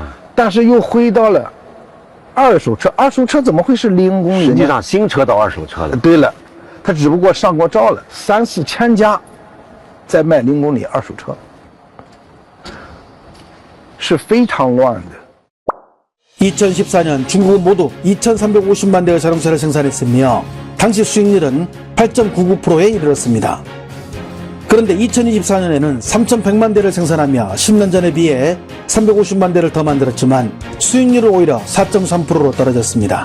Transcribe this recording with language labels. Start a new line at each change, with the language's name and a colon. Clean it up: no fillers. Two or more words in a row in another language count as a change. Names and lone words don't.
Chinese: 但是又回到了二手车。二手车怎么会是0公里呢？实际上新车到二手车了。对了，他只不过上过照了，3、4千家在卖0公里二手车，是非常乱的。
Korean: 2014년 중국은 모두 2,350만 대의 자동차를 생산했으며 당시 수익률은 8.99%에 이르렀습니다. 그런데 2024년에는 3,100만 대를 생산하며 10년 전에 비해 350만 대를 더 만들었지만 수익률은 오히려 4.3%로 떨어졌습니다.